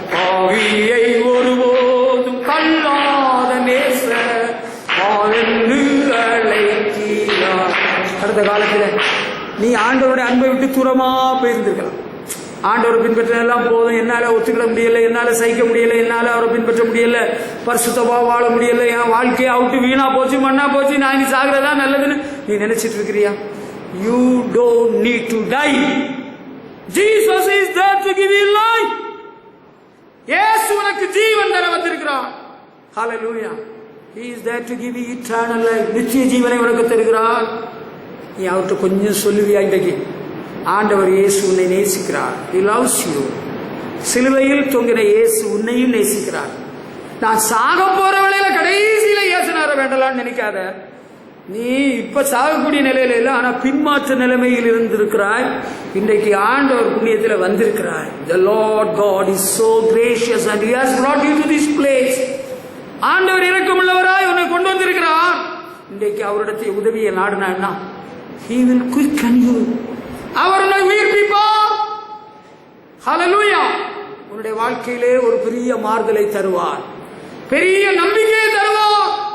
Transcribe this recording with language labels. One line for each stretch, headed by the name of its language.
Tamil: ஆவியை ஒருபோதும் கல்லாத நேச வாழ்ந்து அழைக்கிறார். அடுத்த காலத்தில் நீ ஆண்டவருடைய அன்பை விட்டு தூரமா போயிருந்திருக்கலாம். ஆண்டவர் பின்பற்றதெல்லாம் போதும், என்னால ஒத்துக்கிட முடியல, என்னால சகிக்க முடியல, என்னால அவரை பின்பற்ற முடியல, பரிசுத்தமா வாழ முடியல, என் வாழ்க்கையை அவுட்டு வீணா போச்சு, மண்ணா போச்சு, நான் இனி சாகிறதா நல்லதுன்னு நீ நினைச்சிட்டு இருக்கிறியா?
English: You don't need to die. Jesus is there to give you life.
Tamil: இயேசு உனக்கு ஜீவன் தர வந்திருக்கிறார்.
English: Hallelujah. He is there to give you eternal life.
Tamil: நித்திய ஜீவனை உனக்கு தருகிறார். நீ அவர்கிட்ட கொஞ்சம் சொல்லுவியா? இன்றைக்கு ஆண்டவர் இயேசு உன்னை நேசிக்கிறார்.
English: He loves you.
Tamil: சிலுவையில் தொங்கின இயேசு உன்னையும் நேசிக்கிறார். நான் சாக போற வேளையில கடைசியில இயேசுனார வேண்டலாம்னு நினைக்காத. நீ இப்ப சாகக்கூடிய நிலையில இல்ல, ஆனா பின்மாற்ற நிலைமையில் இருந்திருக்கிறாய். இன்றைக்கு ஆண்டவர் புண்ணியத்தில் வந்திருக்கிறாய்.
English: The Lord God is so gracious and He has brought you to this place.
Tamil: ஆண்டவர் இரக்கமுள்ளவராய் உன்னை கொண்டு வந்திருக்கிறார். இன்றைக்கு அவரிடத்தை உதவியை நாடினா
English: He will quicken you.
Tamil: அவர் உன்னை உயிர்ப்பிப்பார். Hallelujah. உன்னுடைய வாழ்க்கையிலே ஒரு பெரிய மாறுதலை தருவார், பெரிய நம்பிக்கையை தருவார்.